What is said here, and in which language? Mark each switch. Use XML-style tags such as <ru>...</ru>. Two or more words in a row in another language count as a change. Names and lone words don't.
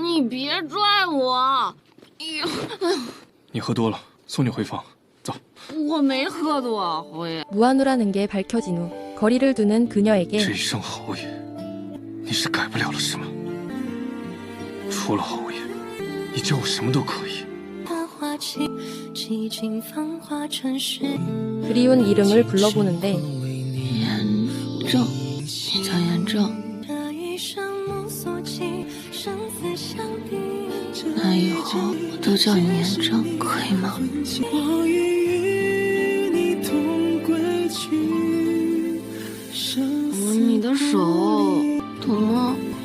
<zh>你别拽我！哎呦，你喝多了，送你回房。走。我没喝多，侯爷。</zh> <ko>무한우라는 게 밝혀진 후 거리를 두는 그녀에게</ko> <zh>这一声侯爷，你是改不了了是吗？除了侯爷，你叫我什么都可以。</zh> <ko>그리운 이름을 불러보는데</ko> <zh>严正，你叫严正。那以后我都叫你严正，可以吗？你的手疼吗？</zh>